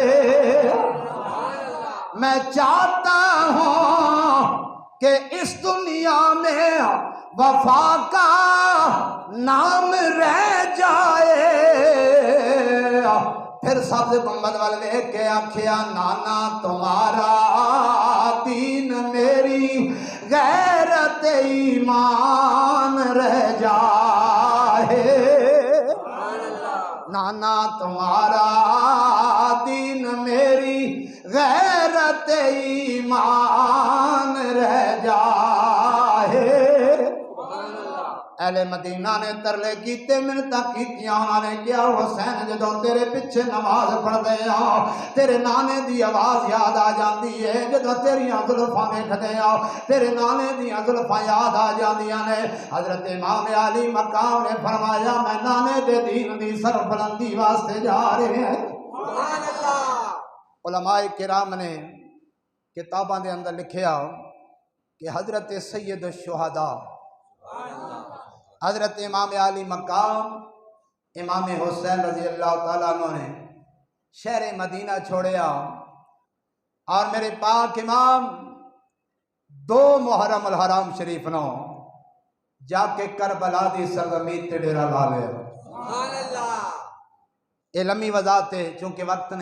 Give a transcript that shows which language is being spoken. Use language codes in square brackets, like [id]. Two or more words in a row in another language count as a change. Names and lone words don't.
[ur] میں چاہتا ہوں کہ اس دنیا میں وفا کا نام رہ جائے پھر سبز گنبد والے کے آکھیا نانا تمہارا دین میری غیرت ایمان رہ جائے نانا تمہارا دین میری غیرت ایمان رہ جائے [pa] اہل مدینہ نے ترلے کیتے منتاں کیتیاں انہاں نے کیا حسین جدوں تیرے پیچھے نماز پڑھدے ہاں تیرے نانے دی آواز یاد آ جاندی ہے جدوں تیریاں زلفاں ویکھدے ہاں تیرے نانے دیاں زلفاں یاد آ جاندیاں نے حضرت امام علی مقام نے فرمایا میں نانے دے دین دی سربلندی واسطے جا رہے ہیں [ar] سبحان اللہ [pa] علماء کرام نے کتاباں دے اندر لکھیا کہ حضرت سید الشہداء حضرت امام علی مقام امام حسین [ar] رضی اللہ تعالیٰ عنہ [pa] نے شہر مدینہ چھوڑیا اور میرے پاک امام 2 محرم الحرام شریف نو جا کے کربلا دی سرزمین تے ڈیرا لا لیا [ur] یہ لمبی وضاحت ہے چونکہ وقت نہیں